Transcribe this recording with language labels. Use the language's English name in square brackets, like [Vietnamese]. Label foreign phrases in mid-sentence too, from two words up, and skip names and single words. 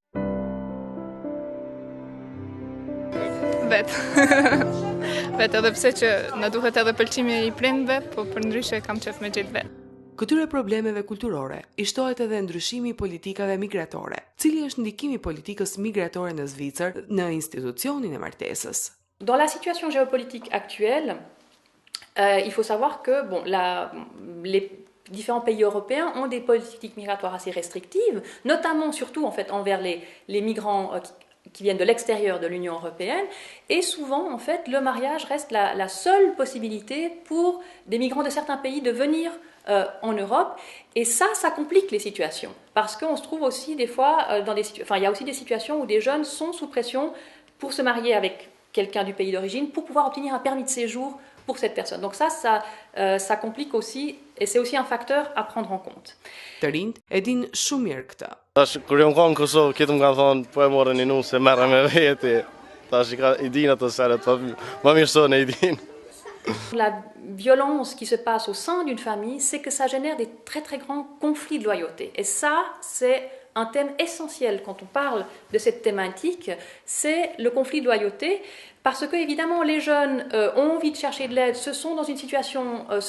[Albanian] Vet edhe pse që na duhet edhe pëlqimi i prindve, po përndryshe kam qef me gjetë vet. Këtyre problemeve kulturore i shtohet edhe ndryshimi i politikave migratore. Cili është ndikimi i politikës migratore në Zvicër në institucionin e martesës? [French] Dans la situation géopolitique actuelle, il faut savoir que les différents pays européens ont des politiques migratoires assez restrictives, notamment surtout en fait envers les migrants qui viennent de l'extérieur de l'Union européenne, et souvent en fait le mariage reste la seule possibilité pour des migrants de certains pays de venir en Europe, et ça complique les situations, parce qu'on se trouve aussi des fois il y a aussi des situations où des jeunes sont sous pression pour se marier avec quelqu'un du pays d'origine pour pouvoir obtenir un permis de séjour pour cette personne. Donc ça complique aussi, et c'est aussi un facteur à prendre en compte. [Albanian] Të rinjt e din shumë mirë këtë. Tash kur jam qenë në Kosovë, këtë më kanë thonë po e morën një nusë, merre me vete. Tash i din ato seret, po më mirë sonë i din. [French] La violence qui se passe au sein d'une famille, c'est que ça génère des très très grands conflits de loyauté. Et ça, c'est un thème essentiel quand on parle de cette thématique, c'est le conflit de loyauté, parce que évidemment les jeunes ont envie de chercher de l'aide, se sont dans une situation,